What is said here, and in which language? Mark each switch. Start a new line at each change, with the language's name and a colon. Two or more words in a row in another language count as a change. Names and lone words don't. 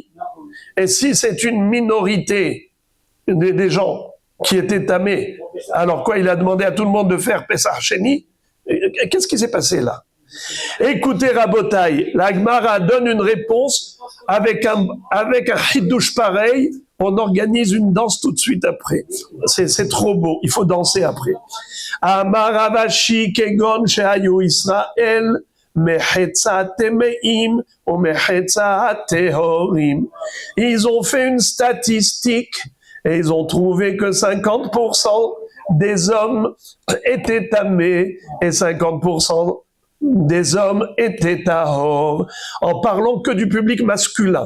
French: Et si c'est une minorité des gens qui étaient tamés, alors quoi, il a demandé à tout le monde de faire
Hebrew: פסח שני?
French: Qu'est-ce qui s'est passé là? Écoutez Rabotai, la Gemara donne une réponse avec un chidouche pareil, on organise une danse tout de suite après. C'est trop beau, il faut danser après.
Hebrew: אמר רב אשי כגון שהיו ישראל מחצה טמאים ומחצה טהורים.
French: Ils ont fait une statistique et ils ont trouvé que 50% des hommes étaient tamés et 50% des hommes étaient tahor, en parlant que du public masculin.